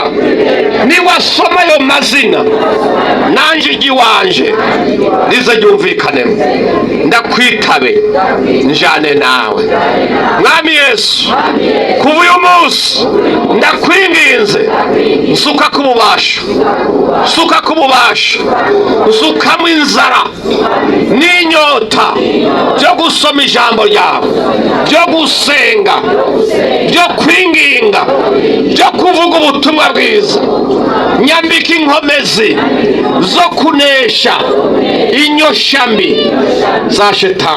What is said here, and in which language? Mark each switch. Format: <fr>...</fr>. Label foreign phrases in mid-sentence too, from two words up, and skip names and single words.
<rn>Niwasoma ayo mazina nanje igiwanje rize ryumvikanemo, ndakwitabe njane nawe. Mwami Yesu, kuva uyu munsi ndakwinginze, nsuka ku bubasha, nsuka ku bubasha, nsukamo inzara n'inyota byo gusoma ijambo ryawe, byo gusenga, byo kwinginga, byo kuvuga ubutumwa bwiza. Nyambika inkomezi zo kunesha inyoshambi za shetani.</rn>